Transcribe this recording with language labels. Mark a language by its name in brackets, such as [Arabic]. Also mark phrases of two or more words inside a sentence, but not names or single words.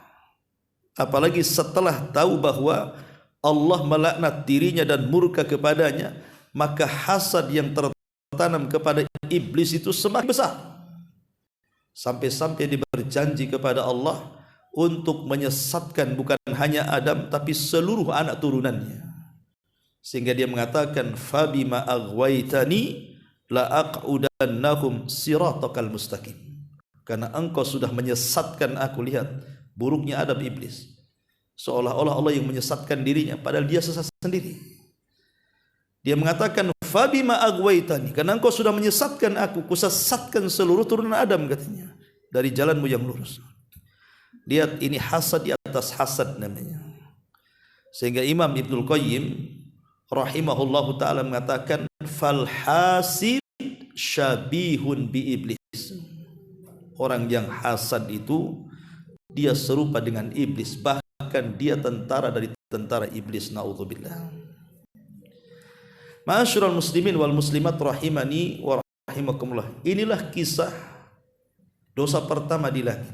[Indonesian] Apalagi setelah tahu bahwa Allah melaknat dirinya dan murka kepadanya, maka hasad yang tertanam kepada iblis itu semakin besar. Sampai-sampai dia berjanji kepada Allah untuk menyesatkan bukan hanya Adam tapi seluruh anak turunannya. Sehingga dia mengatakan, [Arabic] فبما أغويتني لأقعدن لهم صراطك المستقيم. [Indonesian] Karena engkau sudah menyesatkan aku. Lihat buruknya Adam iblis. Seolah-olah Allah yang menyesatkan dirinya, padahal dia sesat sendiri. Dia mengatakan, [Arabic] فبما أغويتني, [Indonesian] karena engkau sudah menyesatkan aku, kusesatkan seluruh turunan Adam, katanya, dari jalanmu yang lurus. Lihat, ini hasad di atas hasad namanya. Sehingga Imam Ibnul Qayyim [Arabic] رحمه الله تعالى [Indonesian] mengatakan, [Arabic] فالحاسد شبيه بإبليس. [Indonesian] Orang yang hasad itu dia serupa dengan iblis, bahkan dia tentara dari tentara iblis, naudzubillah. [Arabic] معاشر المسلمين والمسلمات رحمني ورحمكم الله. [Indonesian] Inilah kisah dosa pertama di langit.